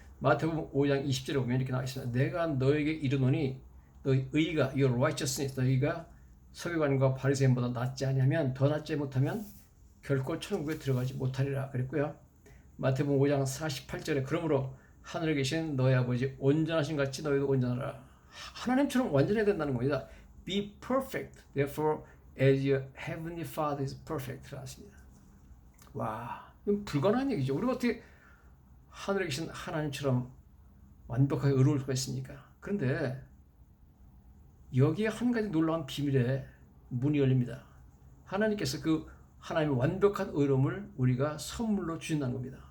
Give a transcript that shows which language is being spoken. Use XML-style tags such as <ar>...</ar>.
<ko>마태복음 5장 20절에 보면 이렇게 나와 있습니다. 내가 너에게 이르노니 너희 의가,</ko> <en>your righteousness,</en> <ko>너희가 서기관과 바리새인보다 낫지 아니하면 더 낫지 못하면 결코 천국에 들어가지 못하리라 그랬고요. 마태복음 5장 48절에 그러므로 하늘에 계신 너희 아버지 온전하신 같이 너희도 온전하라. 하나님처럼 완전해야 된다는 겁니다.</ko> <en>Be perfect, therefore as your heavenly Father is perfect.</en> <ko>라습니다. 와, 이건 불가능한 얘기죠. 우리가 어떻게 하늘에 계신 하나님처럼 완벽하게 의로울 수가 있습니까? 그런데 여기에 한 가지 놀라운 비밀의 문이 열립니다. 하나님께서 그 하나님의 완벽한 의로움을 우리가 선물로 주신다는 겁니다.</ko>